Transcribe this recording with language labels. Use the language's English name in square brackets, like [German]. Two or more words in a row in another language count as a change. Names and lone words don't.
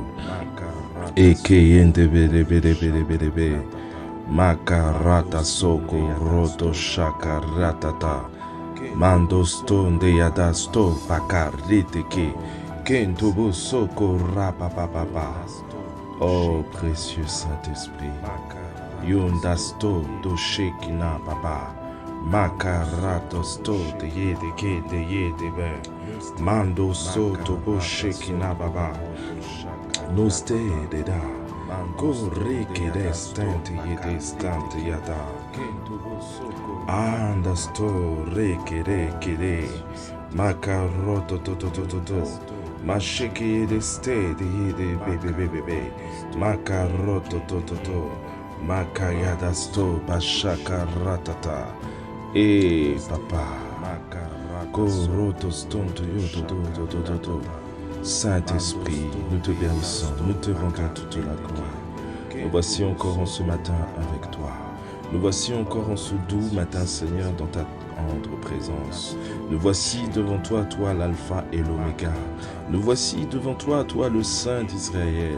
[French] Ekeyende bere bere bere bere bere. Makarata soko roto shakaratata. Mando stonde yadasto bakarite ke. Kento bosoko rapapapapa. Oh précieux Saint-Esprit. Yondasto do shekina papa. Makarato sto de yede ke de yede be. Mando soto bo shekina baba. Noste de da. Go reke de stante yede stante yada. Anda sto reke de. Makaroto to to to to to. Masheke yede ste de yede bebe bebe be. Makaroto to to to. Makayada sto bashaka ratata. Papa. Koroto stonto yodo do do do do. Saint-Esprit, nous te bénissons, nous te rendons toute la gloire. Nous voici encore en ce matin avec toi. Nous voici encore en ce doux matin, Seigneur, dans ta tendre présence. Nous voici devant toi, toi l'alpha et l'oméga. Nous voici devant toi, toi le Saint d'Israël.